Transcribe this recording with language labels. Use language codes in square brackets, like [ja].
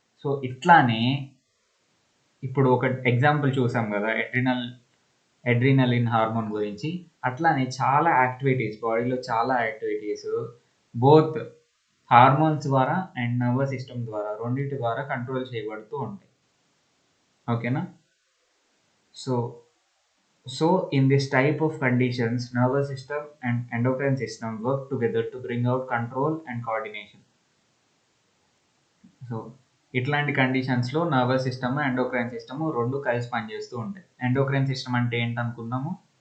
[te] So ఇట్లానే ఇప్పుడు ఒక ఎగ్జాంపుల్ చూసాం కదా అడ్రినలిన్ హార్మోన్ గురించి. అట్లానే చాలా యాక్టివిటీస్, బాడీలో చాలా యాక్టివిటీస్ బోత్ హార్మోన్స్ ద్వారా అండ్ నర్వస్ సిస్టమ్ ద్వారా, రెండింటి ద్వారా కంట్రోల్ చేయబడుతూ ఉంటాయి. ఓకేనా? [en] So in this type of conditions, nervous system and endocrine system work together to bring out control and coordination. [te] So ఇట్లాంటి కండిషన్స్లో నర్వస్ సిస్టమ్, ఎండోక్రైన్ సిస్టమ్ రెండు కలిసి పనిచేస్తూ ఉంటాయి. ఎండోక్రైన్ సిస్టమ్ అంటే ఏంటనుకున్నాము?